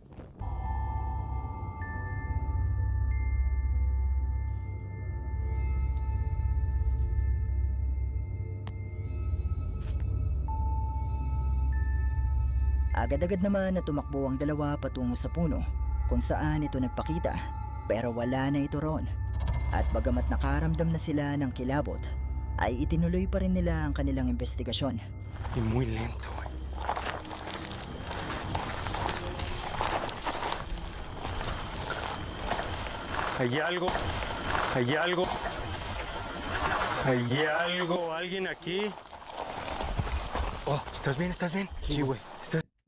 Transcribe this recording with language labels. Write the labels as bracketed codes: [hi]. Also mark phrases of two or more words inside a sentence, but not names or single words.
[tl] Agad-agad naman na tumakbo ang dalawa patungo sa puno kung saan ito nagpakita, pero wala na ito roon. At bagamat nakaramdam na sila ng kilabot, ay itinuloy pa rin nila ang kanilang investigasyon. [es] Y muy lento, güey. ¿Hay algo? ¿Hay algo? ¿Hay algo? ¿Alguien aquí? Oh, ¿estás bien? ¿Estás bien? Sí, güey. ¿Estás...